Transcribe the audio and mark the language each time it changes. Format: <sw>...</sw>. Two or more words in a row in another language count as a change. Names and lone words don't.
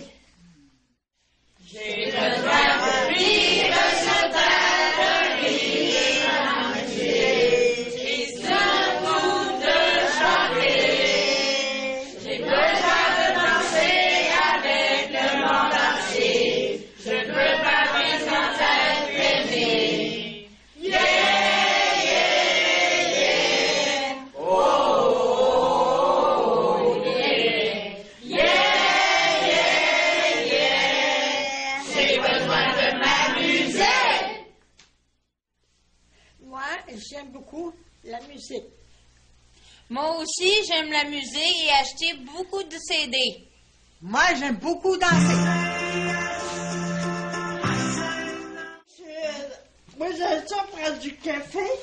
<fr>J'ai besoin de rire, de de rire, et surtout de chanter. J'ai besoin de danser avec le monde entier. Je ne veux pas vivre sans être aimé.</fr> <en>Yeah, yeah, yeah. Oh, yeah. Yeah, yeah, yeah.</en> <fr>J'ai besoin de m'amuser. Moi, j'aime beaucoup la musique. Moi aussi, j'aime la musique et acheter beaucoup de CD. Moi, j'aime beaucoup danser. Moi, j'aime ça prendre du café.</fr>